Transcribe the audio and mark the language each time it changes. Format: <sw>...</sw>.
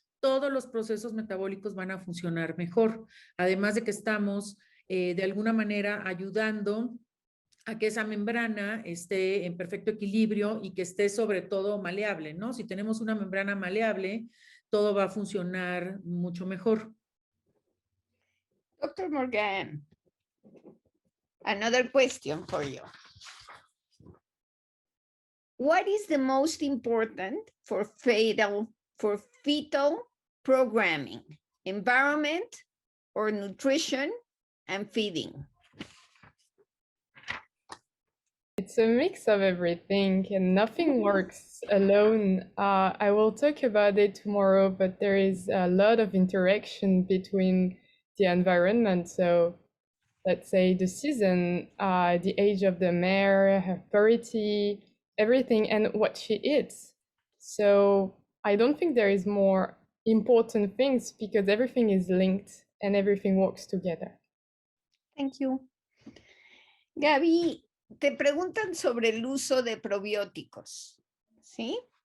<es>todos los procesos metabólicos van a funcionar mejor. Además de que estamos de alguna manera ayudando a que esa membrana esté en perfecto equilibrio y que esté sobre todo maleable, ¿no? Si tenemos una membrana maleable, todo va a funcionar mucho mejor.</es> <en>Dr. Morgan, another question for you. What is the most important for fetal programming? Environment or nutrition and feeding? It's a mix of everything, and nothing works alone. I will talk about it tomorrow, but there is a lot of interaction between the environment. So let's say the season, the age of the mare, her purity, everything, and what she eats. So I don't think there is more important things because everything is linked and everything works together. Thank you.</en> <es>Gaby, te preguntan sobre el uso de probióticos, ¿sí?</es>